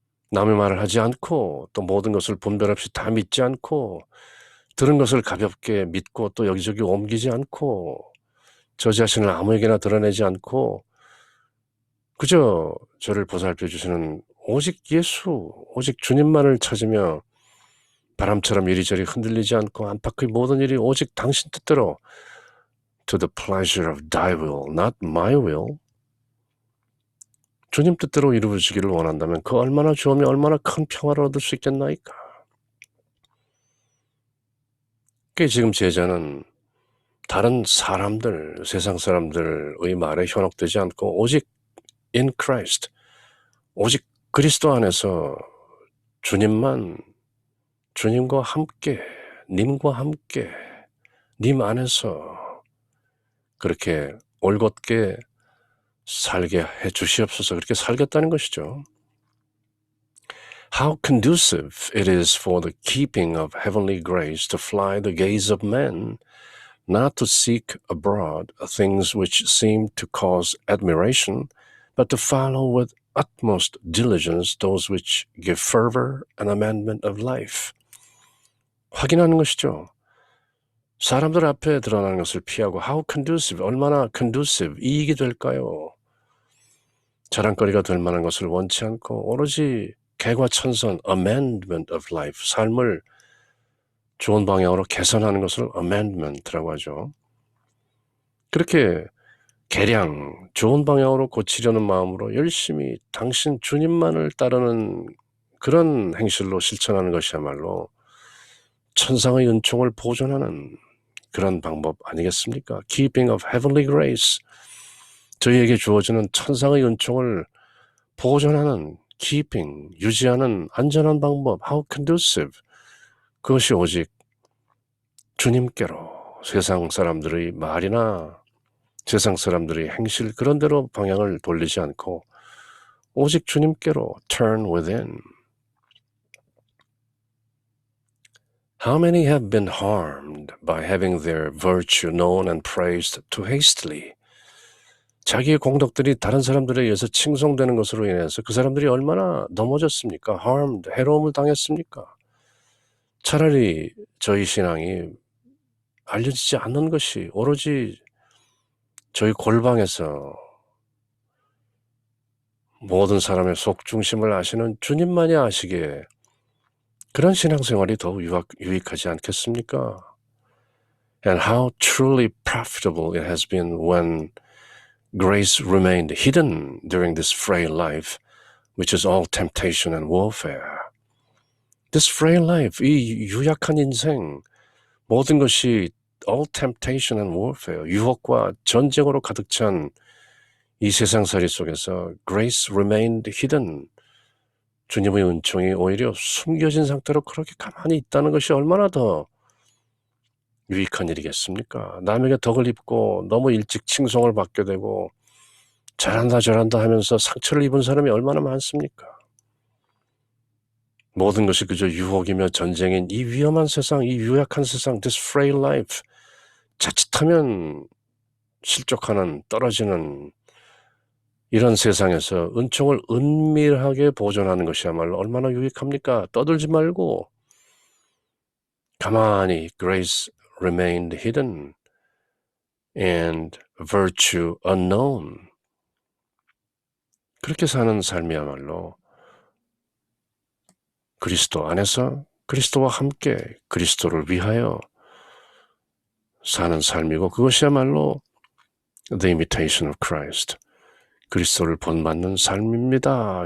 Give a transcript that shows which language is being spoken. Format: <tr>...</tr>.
<ko>남의 말을 하지 않고 또 모든 것을 분별 없이 다 믿지 않고 들은 것을 가볍게 믿고 또 여기저기 옮기지 않고 저 자신을 아무에게나 드러내지 않고 그저 저를 보살펴 주시는 오직 예수, 오직 주님만을 찾으며 바람처럼 이리저리 흔들리지 않고 안팎의 모든 일이 오직 당신 뜻대로</ko> <en>to the pleasure of thy will, not my will.</en> <ko>주님 뜻대로 이루어지기를 원한다면 그 얼마나 좋으며 얼마나 큰 평화를 얻을 수 있겠나이까. 그게 지금 제자는 다른 사람들, 세상 사람들의 말에 현혹되지 않고 오직</ko> <en>in Christ,</en> <ko>오직 그리스도 안에서 주님만, 주님과 함께, 님과 함께, 님 안에서 그렇게 올곧게 살게 해 주시옵소서. 그렇게 살겠다는 것이죠.</ko> <en>How conducive it is for the keeping of heavenly grace to fly the gaze of men, not to seek abroad things which seem to cause admiration, but to follow with utmost diligence those which give fervor and amendment of life.</en> <ko>확인하는 것이죠. 사람들 앞에 드러나는 것을 피하고</ko> <en>how conducive,</en> <ko>얼마나 conducive, 이익이 될까요? 자랑거리가 될 만한 것을 원치 않고 오로지 개과천선,</ko> <en>amendment of life,</en> <ko>삶을 좋은 방향으로 개선하는 것을 amendment라고 하죠. 그렇게 개량, 좋은 방향으로 고치려는 마음으로 열심히 당신 주님만을 따르는 그런 행실로 실천하는 것이야말로 천상의 은총을 보존하는 그런 방법 아니겠습니까?</ko> <en>Keeping of heavenly grace,</en> <ko>저희에게 주어지는 천상의 은총을 보존하는 keeping, 유지하는 안전한 방법,</ko> <en>how conducive,</en> <ko>그것이 오직 주님께로 세상 사람들의 말이나 세상 사람들의 행실 그런 대로 방향을 돌리지 않고 오직 주님께로</ko> <en>turn within. How many have been harmed by having their virtue known and praised too hastily?</en> <ko>자기의 공덕들이 다른 사람들에 의해서 칭송되는 것으로 인해서 그 사람들이 얼마나 넘어졌습니까? harmed, 해로움을 당했습니까? 차라리 저희 신앙이 알려지지 않는 것이 오로지 저희 골방에서 모든 사람의 속중심을 아시는 주님만이 아시기에 그런 신앙생활이 더 유익하지 않겠습니까?</ko> <en>And how truly profitable it has been when grace remained hidden during this frail life, which is all temptation and warfare. This frail life,</en> <ko>이 유약한 인생, 모든 것이</ko> <en>all temptation and warfare,</en> <ko>유혹과 전쟁으로 가득 찬 이 세상살이 속에서</ko> <en>grace remained hidden,</en> <ko>주님의 은총이 오히려 숨겨진 상태로 그렇게 가만히 있다는 것이 얼마나 더 유익한 일이겠습니까? 남에게 덕을 입고 너무 일찍 칭송을 받게 되고 잘한다 잘한다 하면서 상처를 입은 사람이 얼마나 많습니까? 모든 것이 그저 유혹이며 전쟁인 이 위험한 세상, 이 유약한 세상,</ko> <en>this frail life,</en> <ko>자칫하면 실족하는, 떨어지는 이런 세상에서 은총을 은밀하게 보존하는 것이야말로 얼마나 유익합니까? 떠들지 말고 가만히</ko> <en>grace remained hidden and virtue unknown.</en> <ko>그렇게 사는 삶이야말로 그리스도 안에서 그리스도와 함께 그리스도를 위하여 사는 삶이고 그것이야말로</ko> <en>the imitation of Christ,</en> <ko>그리스도를 본받는 삶입니다.</ko>